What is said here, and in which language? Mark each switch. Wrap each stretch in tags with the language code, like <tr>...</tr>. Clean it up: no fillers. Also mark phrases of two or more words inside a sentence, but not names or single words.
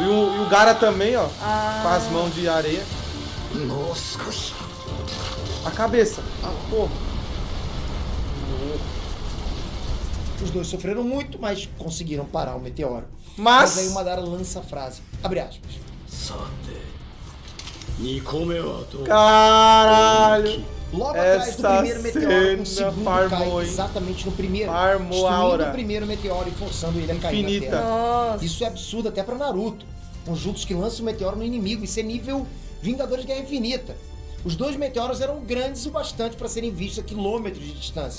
<pt>E o Gaara também, ó. Com as mãos de areia. A cabeça. Porra. Os dois sofreram muito, mas conseguiram parar o meteoro. Mas aí o Madara lança a frase, abre aspas.</pt> <ja>さて2個目はどう</ja> <pt>caralho. Logo atrás do Essa primeiro meteoro, o cena segundo farmou, cai hein? exatamente no primeiro, Farmou destruindo aura. o primeiro meteoro e forçando ele a cair na Infinita. Terra. Nossa. Isso é absurdo até pra Naruto, um Jutsu que lança o meteoro no inimigo, isso é nível Vingadores Guerra Infinita. Os dois meteoros eram grandes o bastante para serem vistos a quilômetros de distância.</pt>